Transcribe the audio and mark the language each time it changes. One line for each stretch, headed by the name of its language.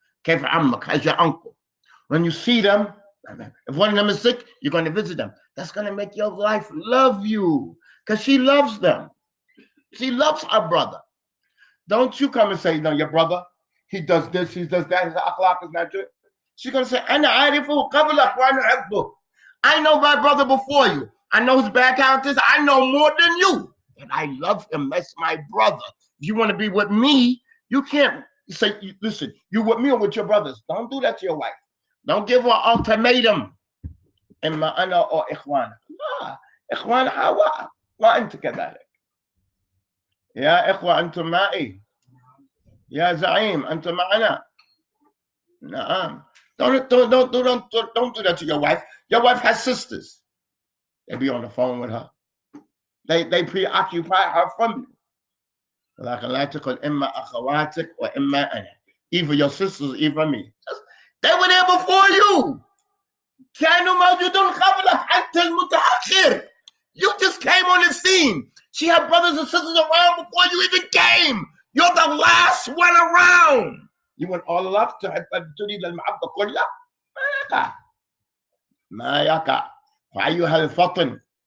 Arabic: كيف عمك?
English: How's your uncle? When you see them, if one of them is sick, you're going to visit them. That's going to make your wife love you because she loves them. She loves her brother. Don't you come and say, no, your brother, he does this, he does that, his akhlaq is not good. She's going to say,
Arabic: أنا عارفه قبلك وأنا أحبه.
English: I know my brother before you. I know his bad characters. I know more than you. But I love him. That's my brother. If you want to be with me, you can't say, listen, you with me or with your brothers. Don't do that to your wife. Don't give her an ultimatum.
Arabic: إما أنا أو إخوانك. لا. إخوان حواء. وأنت كذلك. يا إخوة أنتم معي. يا زعيم أنتم معنا. نعم.
English: Don't do that to your wife. Your wife has sisters. They be on the phone with her. They preoccupy her from you.
Arabic: لكن لا تقل إما أخواتك وإما أنا.
English: Either your sisters, either me. They were there before you.
Arabic: كانوا موجودون قبلك أنت المتأخر.
English: You just came on the scene. She had brothers and sisters around before you even came. You're the last one around. You want all love to
Arabic: تريد المحبة كلها؟ ما يقع. فأيها الفطن.